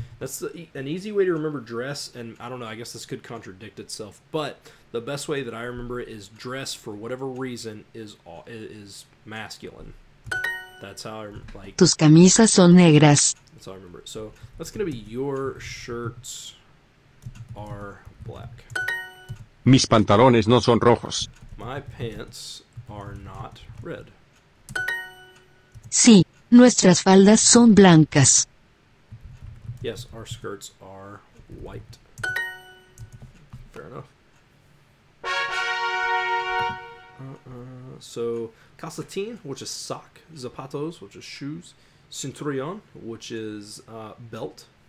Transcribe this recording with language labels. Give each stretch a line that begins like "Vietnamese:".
English: That's an easy way to remember dress, and I don't know, I guess this could contradict itself, but the best way that I remember it is dress, for whatever reason, is masculine. That's how I like.
Spanish: Tus camisas son negras.
English: That's how I remember it. So that's going to be your shirts are black.
Spanish: Mis pantalones no son rojos.
English: My pants are not red.
Spanish: Sí, nuestras faldas son blancas.
English: Yes, our skirts are white. Fair enough. So, calcetín, which is sock. Zapatos, which is shoes. Cinturón, which is belt.